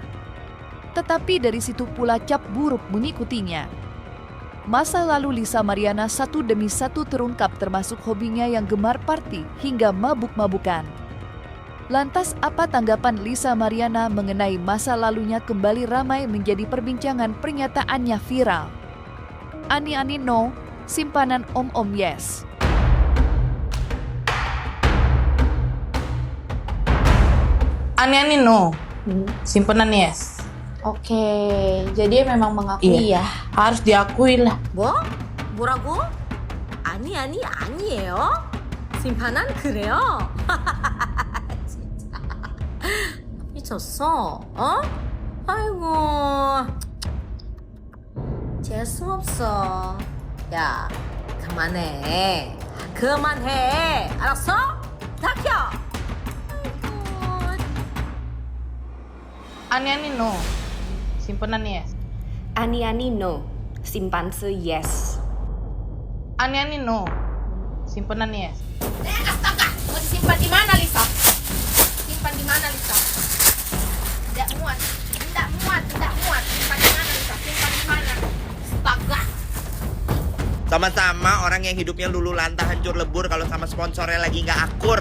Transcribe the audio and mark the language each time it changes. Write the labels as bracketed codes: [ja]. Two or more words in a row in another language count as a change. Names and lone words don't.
[id] Tetapi dari situ pula cap buruk mengikutinya. Masa lalu Lisa Mariana satu demi satu terungkap, termasuk hobinya yang gemar party hingga mabuk-mabukan. Lantas apa tanggapan Lisa Mariana mengenai masa lalunya kembali ramai menjadi perbincangan, pernyataannya viral? Ani-ani no, simpanan om-om yes. Ani-ani no, simpenan yes. Oke, jadi memang mengakui ya. Harus diakui lah. [ko] 뭐? 뭐라고? 아니에요. 심판은 그래요. 진짜 미쳤어. 아이고. 재수 없어. 야, 그만해. 알았어? 다 켜. [id] Ani-ani no, simpenan yes. Ani-ani no, simpan yes. Ani-ani no, simpenan yes. Astaga, mau disimpan di mana, Lisa? Simpan di mana, Lisa? Tidak muat. Simpan di mana, Lisa? Simpan di mana? Astaga. Sama-sama orang yang hidupnya lulu lantah hancur lebur kalau sama sponsornya lagi nggak akur.